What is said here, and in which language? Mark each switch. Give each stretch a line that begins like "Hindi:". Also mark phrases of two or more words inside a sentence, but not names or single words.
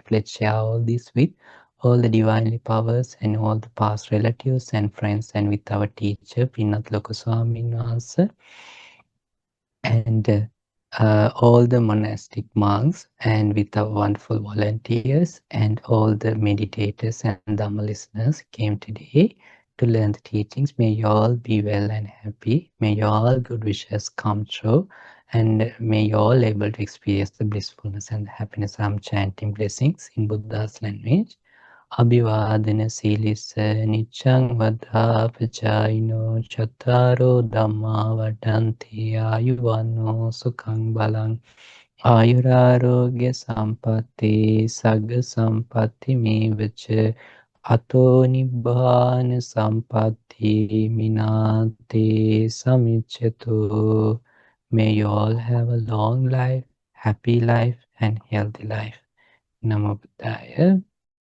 English: Let's share all this with all the divinely powers and all the past relatives and friends and with our teacher, Pinnath Lokaswamin Wahanse, and all the monastic monks and with our wonderful volunteers and all the meditators and Dhamma listeners came today to learn the teachings. May you all be well and happy. May your all good wishes come true, and may you all able to experience the blissfulness and the happiness. I'm chanting blessings in Buddha's language.
Pali: Abhivadana silisa nichang vada pachayino chattaro dhamma vadanti ayuvano sukhang balang ayurarogya sampatti sagga sampatti mevacha ato nibbana sampatti minate samichyatu.
English: May you all have a long life, happy life, and healthy life.
Pali: Namo Buddhaya.